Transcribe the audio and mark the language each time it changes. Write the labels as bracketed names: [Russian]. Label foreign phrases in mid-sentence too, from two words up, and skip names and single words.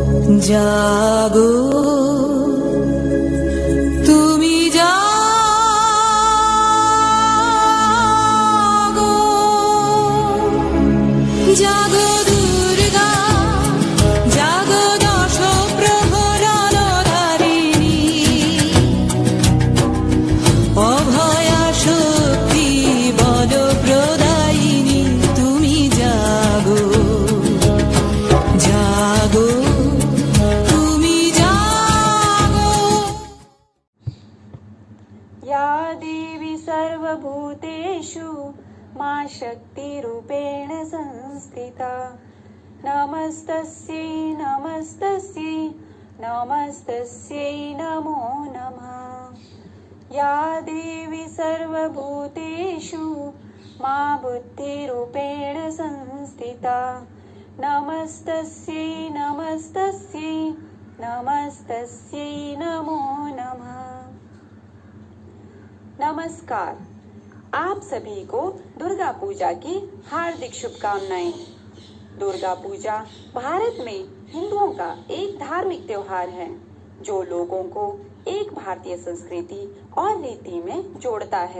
[Bangla] জাগো তুমি জাগো জাগো দুর্গা জাগো দশ প্রহরণ ধারিণী অভয়া শক্তি বল প্রদায়িনী তুমি জাগো জাগো তুমি জাগো। [Sanskrit] या देवी सर्वभूतेषु मा शक्तिरूपेण संस्थिता नमस्तस्यै नमस्तस्यै नमस्तस्यै नमो नमः। या देवी सर्वभूतेषु मा बुद्धिरूपेण संस्थिता नमस्तस्यै नमस्तस्यै नमस्तस्यै नमो नमः। [Hindi] नमस्कार, आप सभी को दुर्गा पूजा की हार्दिक शुभकामनाएं। दुर्गा पूजा भारत में हिंदुओं का एक धार्मिक त्योहार है जो लोगों को एक भारतीय संस्कृति और रीति में जोड़ता है।